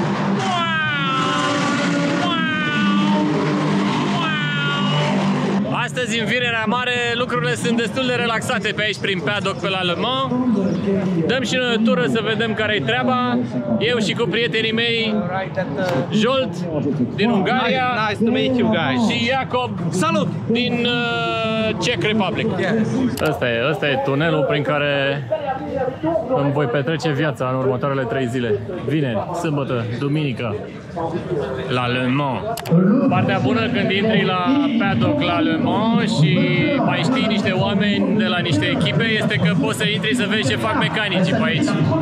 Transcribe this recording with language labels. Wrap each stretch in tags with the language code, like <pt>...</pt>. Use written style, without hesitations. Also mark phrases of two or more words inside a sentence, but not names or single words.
<ro>Astăzi, în Vinerea Mare, lucrurile sunt destul de relaxate pe aici, prin paddock, pe la Le Mans. Dăm și noi o tură să vedem care-i treaba. Eu și cu prietenii mei, Jolt din Ungaria.</ro> <en>Nice to meet you guys.</en> <ro>Și Iacob, salut, din Czech Republic. Ăsta e tunelul prin care îmi voi petrece viața în următoarele 3 zile. Vineri, sâmbătă, duminică, la Le Mans. Partea bună când intri la paddock la Le Mans și mai știi niște oameni de la niște echipe este că poți să intri să vezi ce fac mecanicii pe aici.</ro>